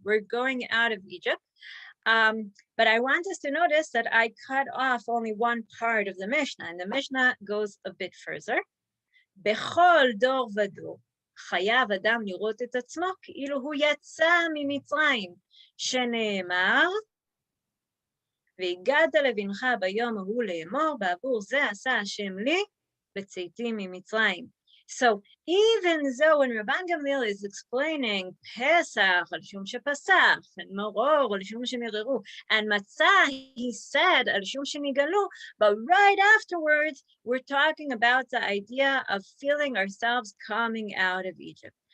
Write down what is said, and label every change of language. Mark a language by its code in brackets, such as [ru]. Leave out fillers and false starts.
[en] We're going out of Egypt. But I want us to notice that I cut off only one part of the Mishnah, and the Mishnah goes a bit further. [he] Bechol dor vador, חייב אדם לראות את עצמו כאילו הוא יצא ממצרים, שנאמר, והגעת לבנך ביום ההוא לאמור, בעבור זה עשה השם לי בצאתי ממצרים. [en] So even though when Rabban Gamliel is explaining Pesach, [he] al shum shepasach, [en] and Moror, [he] al shum shemireru, [en] and Matzah, he said, [he] al shum shenigalu, [en] but right afterwards, we're talking about the idea of feeling ourselves coming out of Egypt.